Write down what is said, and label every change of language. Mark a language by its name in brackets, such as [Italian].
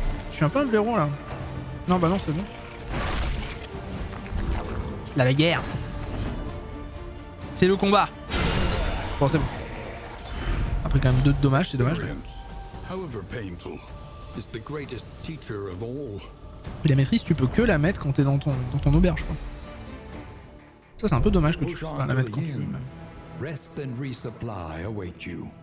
[French] Je suis un peu un blaireau, là. Non, bah non, c'est bon. La guerre. C'est le combat. Bon, c'est bon. Après quand même 2 de dommages, c'est dommage. [English] However painful, is the greatest teacher of all. [French] Et la maîtrise, tu peux que la mettre quand t'es dans ton auberge, quoi. Ça, c'est un peu dommage que tu puisses pas la mettre quand tu veux. [English] Rest and resupply await you.